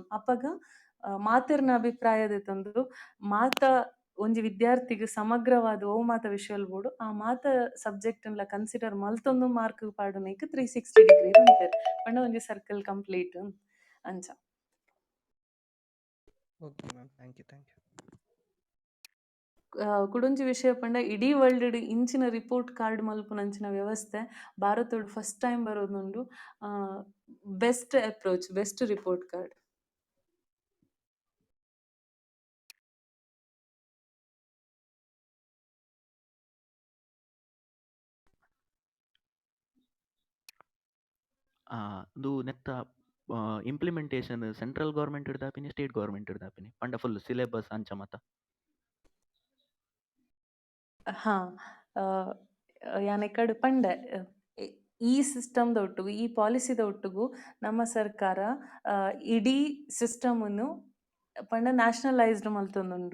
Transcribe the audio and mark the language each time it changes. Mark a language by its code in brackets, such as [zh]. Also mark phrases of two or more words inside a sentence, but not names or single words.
[tcy] ಅಪಗ ಮಾತೆರ್ನ ಅಭಿಪ್ರಾಯ ದೆತ್ತೊಂದು ಮಾತ ಒಂಜಿ ವಿದ್ಯಾರ್ಥಿಗ್ ಸಮಗ್ರವಾದ ಓ ಮಾತ ವಿಷಯಲ್ ಬೋಡು ಆ ಮಾತ ಸಬ್ಜೆಕ್ಟ್ನ್ಲ ಕನ್ಸಿಡರ್ ಮಲ್ತೊಂದು ಮಾರ್ಕ್ ಪಾಡುನೈಕ್ 360 ಡಿಗ್ರಿ ಅಂಪೇರು ಪಂಡ ಒಂಜಿ [en] circle complete [tcy] ಅಂಚ. [en] OK ma'am, thank you. [tcy] ಕುಡೊಂಜಿ ವಿಷಯ ಪಂಡ ಇಡೀ ವರ್ಲ್ಡ್ ಇಂಚಿನ [en] report card [tcy] ಮಲ್ಪುನಂಚಿನ ವ್ಯವಸ್ಥೆ ಭಾರತಡ್ [en] first time [tcy] ಬರೋದುಂಡು. [en] Best approach, best report card. [tcy] ಇದು ನೆತ್ತ [en] implementation central government [tcy] ದಾಪಿನಿ [en] state government [tcy] ದಾಪಿನಿ ಪಂಡ [en] full syllabus [tcy] ಅಂಚ ಮತ. ಹಾ, ಯಾನೆಕಡ್ ಪಂಡೆ ಈ ಸಿಸ್ಟಮ್ದ ಒಟ್ಟುಗು ಈ ಪಾಲಿಸಿದ ಒಟ್ಟುಗು ನಮ್ಮ ಸರ್ಕಾರ ಇಡೀ ಸಿಸ್ಟಮನ್ನು ಪಂಡ ನ್ಯಾಷನಲೈಸ್ಡ್ ಮಲ್ತೊಂದುಂಡು.